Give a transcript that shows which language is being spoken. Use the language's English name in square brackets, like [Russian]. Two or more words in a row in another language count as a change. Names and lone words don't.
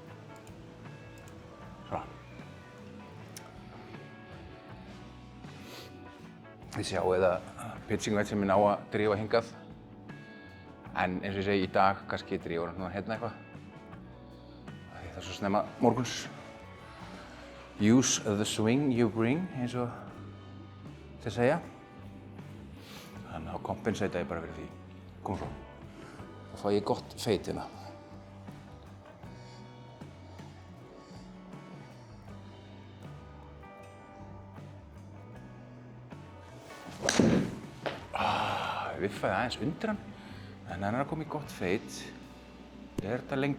[Icelandic] Svona. Þið sjáu að [English] pitching wedge [Icelandic] minn á að drífa hingað. En eins og ég segi, í dag kannski drífur hann hérna eitthvað. Það er svo snemma morguns. [English] Use the swing you bring, [Icelandic] eins og þeir segja. Þannig að þá kompensata ég bara fyrir því. Kom svo. Þá fá ég gott feit hérna. Viffaði aðeins undir hann, en hann er að koma í gott feit.